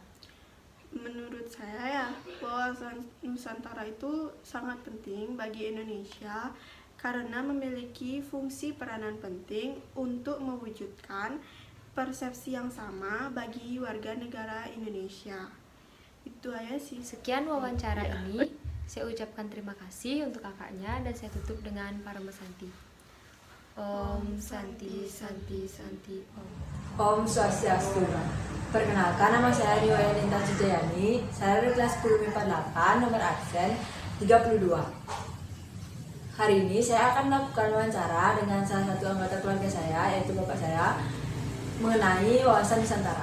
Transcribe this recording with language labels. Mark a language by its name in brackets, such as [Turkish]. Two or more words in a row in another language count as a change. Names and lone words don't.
[Indonesian] Menurut saya ya, wawasan Nusantara itu sangat penting bagi Indonesia karena memiliki fungsi peranan penting untuk mewujudkan persepsi yang sama bagi warga negara Indonesia. Itu aja sih. Sekian wawancara ini, saya ucapkan terima kasih untuk kakaknya dan saya tutup dengan Parama Santi. [Sanskrit] Om Santi Santi Santi Om. Om Swastiastu. [Indonesian] Perkenalkan, nama saya Riwaya Ninta Cijayani. Saya dari kelas 10 MIPA 8, nomor absen 32. Hari ini saya akan melakukan wawancara dengan salah satu anggota keluarga saya, yaitu bapak saya, mengenai wawasan Nusantara.